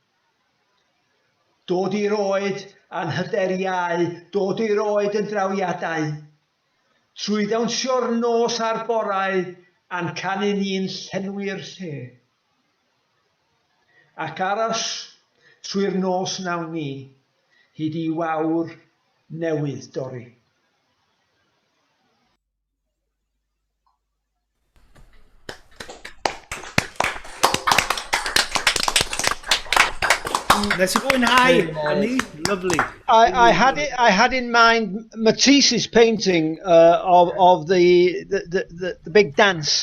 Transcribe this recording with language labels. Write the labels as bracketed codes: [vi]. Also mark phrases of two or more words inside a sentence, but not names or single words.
[cy] Dod i'r oed a'n hyderiau, dod i'r oed yn drawiadau, trwy ddawnsio'r nos a'r borau a'n canu ni'n llenwi'r lle. Ac aros trwy'r nos nawn ni, hyd i wawr newydd dorri. [en] Let's go in high, Annie. Lovely. I had in mind Matisse's painting of the big dance.